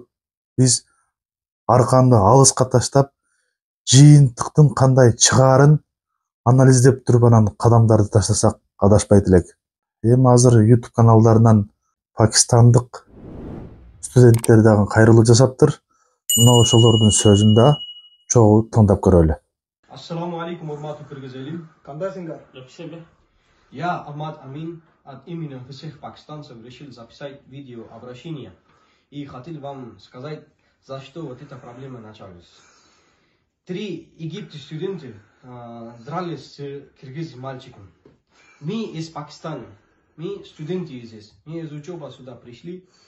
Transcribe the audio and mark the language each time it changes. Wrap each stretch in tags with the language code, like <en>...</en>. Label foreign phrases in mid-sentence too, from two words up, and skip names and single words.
<ky>Биз арканды алыска таштап, жыйынтыктын кандай чыгаарын анализдеп туруп, анан кадамдарды таштасак адашпайт элек. Эми азыр YouTube каналдарынан пакистандык студенттер дагы кайрылуу жасаптыр. Мына ошолордун сөзүн да чогуу тыңдап көрөлү.</ky> <ar>السلام عليكم,</ar> <ky>урматтуу кыргыз элим. Кандайсыңдар? Жакшы.</ky> <ru>Я Ахмад Амин от имени всех пакистанцев решил записать видеообращение и хотел вам сказать, за что вот эта проблема началась. 3 египетских студента дрались с киргизским мальчиком. Мы из Пакистана, мы студенты здесь, мы из учебы сюда пришли.</ru>